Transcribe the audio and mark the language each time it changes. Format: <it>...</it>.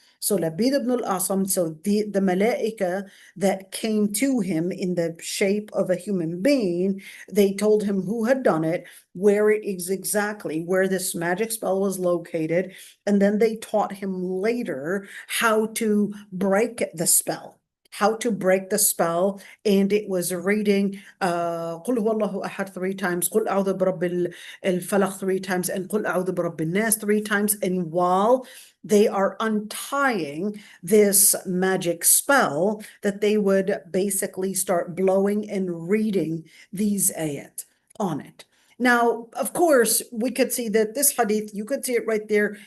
<en>So Labid ibn al-Asam, so the malaika that came to him in the shape of a human being, they told him who had done it, where it is exactly, where this magic spell was located, and then they taught him later how to break the spell. And it was reading</en> <ar>قُلْ هُوَ اللَّهُ أَحَدٌ 3 times, قُلْ أَعُوذُ بِرَبِّ الْفَلَقِ</ar> <en>3 times, and</en> <ar>قُلْ أَعُوذُ بِرَبِّ النَّاسِ</ar> <en>3 times. And while they are untying this magic spell, that they would basically start blowing and reading these ayat on it. Now, of course, we could see that this hadith, you could see it right there.</en>